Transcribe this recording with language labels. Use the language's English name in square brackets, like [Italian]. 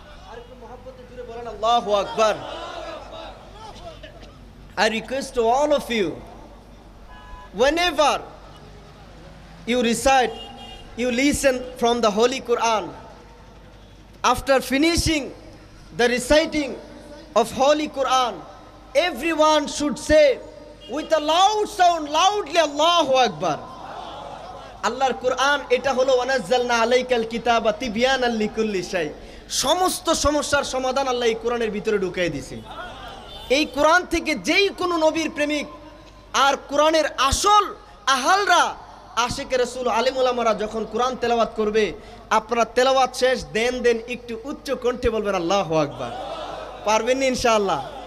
[Bangla] আরেকটু মহব্বতে জুড়ে বলেন আল্লাহু আকবার। [English] I request to all of you, whenever you recite, you listen from the Holy Quran. After finishing the reciting of Holy Quran, everyone should say with a loud sound, loudly, Allahu Akbar. Allah's Quran [Bangla] এটা হলো [Arabic] ওয়ানাজ্জালনা আলাইকাল কিতাবা তিবয়ানাল লিকুল্লি শাই। [Bangla] সমস্ত সমস্যার সমাধান আল্লাহ এই কোরআনের ভিতরে ঢুকিয়ে দিয়েছে। এই কোরআন থেকে যেই কোনো নবীর প্রেমিক আর কোরআনের আসল আহালরা আশিকে রাসূল আলিম উলামারা যখন কোরআন তেলাওয়াত করবে, আপনারা তেলাওয়াত শেষ দেন একটু উচ্চ কণ্ঠে বলবেন আল্লাহু আকবার। পারবেন ইনশাআল্লাহ?